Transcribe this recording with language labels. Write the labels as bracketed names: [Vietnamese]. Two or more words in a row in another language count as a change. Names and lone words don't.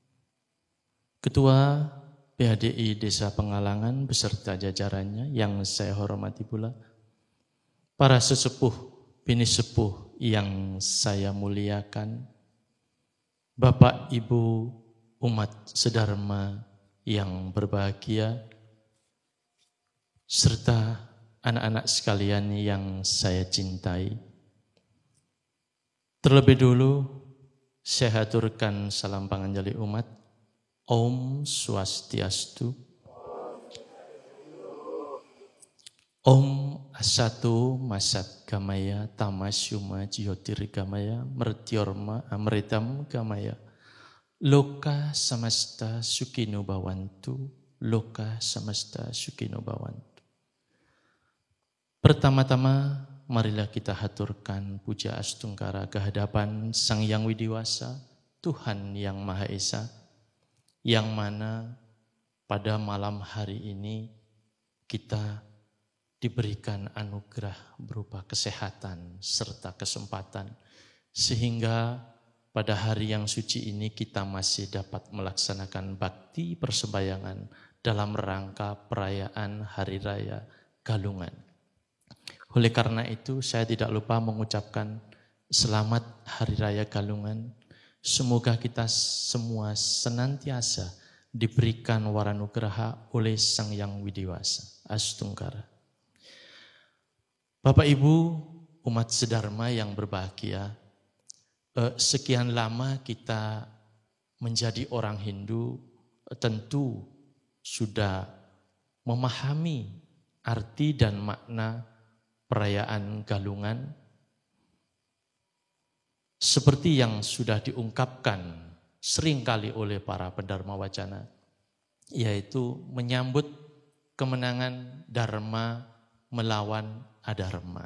[Indonesian] Ketua BHDI Desa Pengalangan beserta jajarannya yang saya hormati pula, para sesepuh, bini sepuh yang saya muliakan, Bapak Ibu umat sedharma yang berbahagia, serta anak-anak sekalian yang saya cintai. Terlebih dulu saya haturkan salam panganjali umat. [Balinese] Om Swastiastu. [Sanskrit] ॐ असतो मा सद्गमय तमसो मा ज्योतिर्गमय मृत्योर्मा अमृतं गमय लोकाः समस्ताः सुखिनो भवन्तु. लोकाः समस्ताः सुखिनो भवन्तु. [Indonesian] Pertama-tama marilah kita haturkan puja astungkara kehadapan Sang Yang Widiwasa, Tuhan yang Maha Esa, yang mana pada malam hari ini kita diberikan anugerah berupa kesehatan serta kesempatan, sehingga pada hari yang suci ini kita masih dapat melaksanakan bakti persembayangan dalam rangka perayaan Hari Raya Galungan. Oleh karena itu saya tidak lupa mengucapkan selamat Hari Raya Galungan. Semoga kita semua senantiasa diberikan waranugraha oleh Sang Yang Widiwasa. Astungkara. Bapak Ibu umat sedharma yang berbahagia, sekian lama kita menjadi orang Hindu tentu sudah memahami arti dan makna perayaan Galungan seperti yang sudah diungkapkan seringkali oleh para pendharma wacana, yaitu menyambut kemenangan Dharma melawan Adharma.